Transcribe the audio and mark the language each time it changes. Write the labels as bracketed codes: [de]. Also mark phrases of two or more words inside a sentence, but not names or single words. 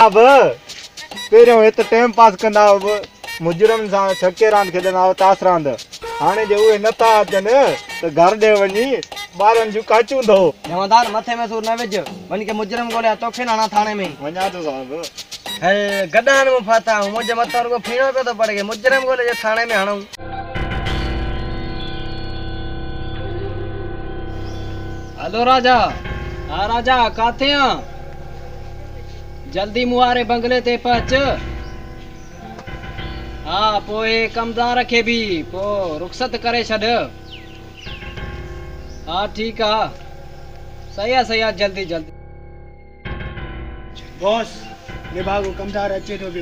[sd] साहब पहिरियों हिते टाइम पास कंदा हुआ मुजरिम सां छके रांदि खेॾंदा हुआ ताश रांदि हाणे जे उहे नथा अचनि त घर ॾे वञी ॿारनि जूं काचूं अथव जमादार मथे में सूर न विझ वञी के मुजरिम ॻोल्हिया तोखे न आणा थाणे में वञा थो साहब हल गॾान में फाता हूं मुंहिंजे मथां रुगो फीणो पियो थो पड़े के मुजरिम ॻोल्हे जे थाणे में हणूं हेलो राजा हा राजा काथे आ जल्दी मुआरे बंगले ते पहुच हा पोइ कमदार खे भी पोइ रुख़सत करे छॾ हा ठीकु आहे सही आहे जल्दी जल्दी बॉस निभागो कमदार अचे थो पियो